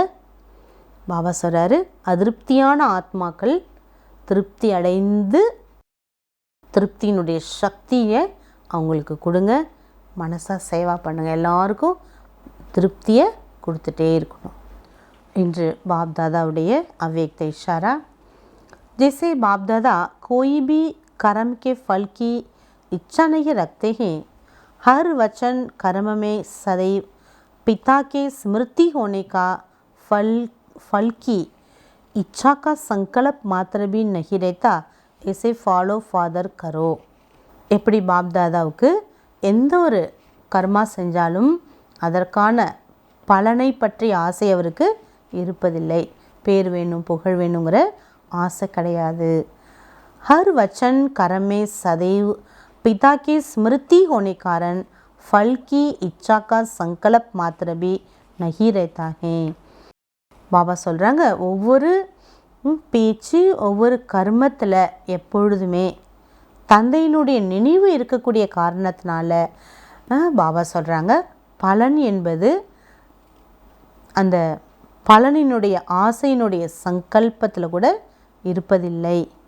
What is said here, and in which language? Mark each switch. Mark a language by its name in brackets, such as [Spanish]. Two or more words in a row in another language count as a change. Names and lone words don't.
[Tamil] பாபா சொல்கிறாரு, அதிருப்தியான ஆத்மாக்கள் திருப்தி அடைந்து திருப்தியினுடைய சக்தியை அவங்களுக்கு கொடுங்க. மனசாக சேவா பண்ணுங்கள். எல்லாருக்கும் திருப்தியை கொடுத்துட்டே இருக்கணும். இன்று பாப்தாதாவுடைய [Hindi] अव्यक्त इशारा. जैसे बाप दादा कोई भी कर्म के फल की इच्छा नहीं रखते हैं, हर वचन कर्म में सदैव पिता के स्मृति होने का फल की इच्छा का संकल्प मात्र भी नहीं रहता, ऐसे [English] follow father [Hindi] கரோ. [Tamil] எப்படி பாப்தாதாவுக்கு எந்த ஒரு கர்மா செஞ்சாலும் அதற்கான பலனை பற்றி ஆசை அவருக்கு இருப்பதில்லை. பேர் வேணும் புகழ் வேணுங்கிற ஆசை கிடையாது. [Hindi] हर वचन कर्म में सदैव पिता के स्मृति होने कारण फल की इच्छा का संकल्प मात्र भी नहीं रहता है. [Tamil] பாபா சொல்கிறாங்க, ஒவ்வொரு பேச்சு ஒவ்வொரு கர்மத்தில் எப்பொழுதுமே தந்தையினுடைய நினைவு இருக்கக்கூடிய காரணத்தினால பாபா சொல்கிறாங்க, பலன் என்பது அந்த பலனினுடைய ஆசையினுடைய சங்கல்பத்தில் கூட இருப்பதில்லை.